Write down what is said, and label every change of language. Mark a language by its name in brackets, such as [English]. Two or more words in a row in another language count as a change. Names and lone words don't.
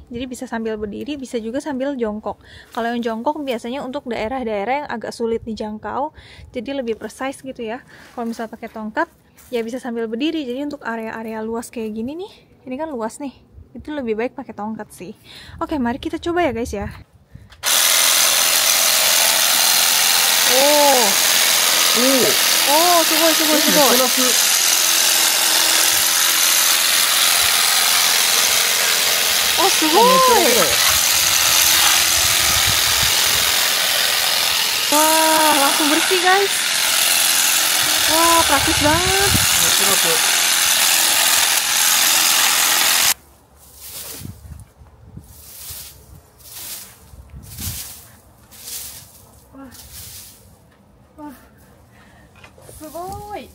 [Indonesian] Jadi bisa sambil berdiri, bisa juga sambil jongkok. Kalau yang jongkok biasanya untuk daerah-daerah yang agak sulit dijangkau, jadi lebih precise gitu ya. Kalau misalnya pakai tongkat, ya bisa sambil berdiri. Jadi untuk area-area luas kayak gini nih, ini kan luas nih, itu lebih baik pakai tongkat sih. Oke, mari kita coba ya guys ya. [Japanese] すごいすごいすごい。 [Indonesian] Wah, langsung bersih guys. Wah, praktis banget. Wah, wah, boy.